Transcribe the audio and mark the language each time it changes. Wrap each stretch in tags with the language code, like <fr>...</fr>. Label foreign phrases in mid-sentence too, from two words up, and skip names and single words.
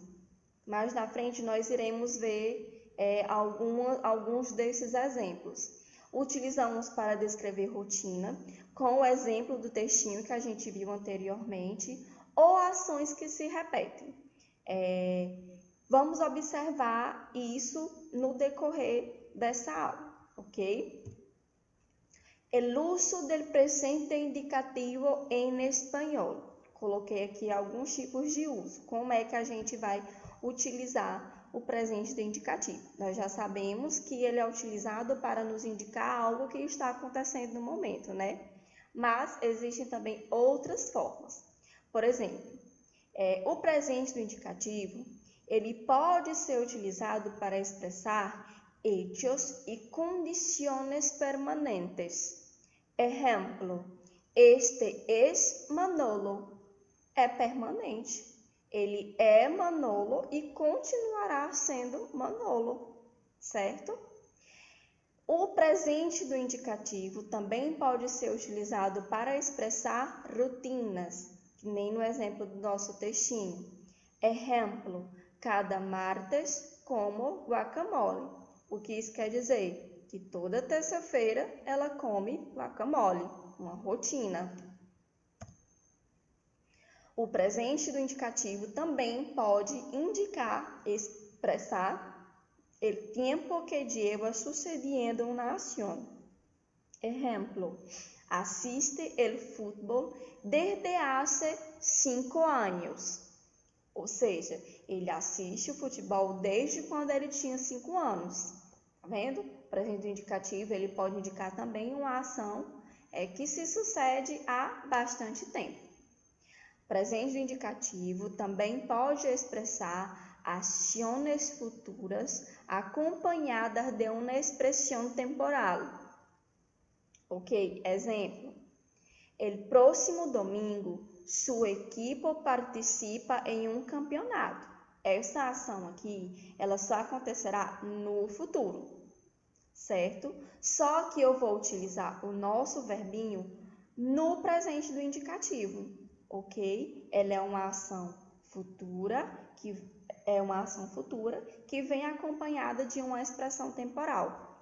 <pt>Mais na frente nós iremos ver alguns desses exemplos. Utilizamos para descrever rotina, com o exemplo do textinho que a gente viu anteriormente, ou ações que se repetem. Vamos observar isso no decorrer dessa aula, ok?</pt> <es>El uso del presente indicativo en español.</es> <pt>Coloquei aqui alguns tipos de uso. Como é que a gente vai utilizar o presente do indicativo? Nós já sabemos que ele é utilizado para nos indicar algo que está acontecendo no momento, né? Mas existem também outras formas. Por exemplo, O presente do indicativo, ele pode ser utilizado para expressar</pt> <es>hechos y condiciones permanentes. Exemplo, este es Manolo.</es> <pt>É permanente. Ele é Manolo e continuará sendo Manolo, certo? O presente do indicativo também pode ser utilizado para expressar rotinas, que nem no exemplo do nosso textinho.</pt> <es>Exemplo, cada martes como guacamole.</es> <pt>O que isso quer dizer? Que toda terça-feira ela come guacamole, uma rotina. O presente do indicativo também pode indicar, expressar</pt> <es>el tiempo que lleva sucediendo una acción. Ejemplo, asiste el fútbol desde hace 5 anos.</es> <pt>Ou seja, ele assiste o futebol desde quando ele tinha 5 anos. Tá vendo? O presente do indicativo ele pode indicar também uma ação que se sucede há bastante tempo. O presente do indicativo também pode expressar ações futuras acompanhadas de uma expressão temporal. Ok, exemplo.</pt> <es>El próximo domingo, su equipo participa</es> <pt>em um campeonato. Essa ação aqui, ela só acontecerá no futuro, certo? Só que eu vou utilizar o nosso verbinho no presente do indicativo, ok? Ela é uma ação futura, que vem acompanhada de uma expressão temporal.</pt>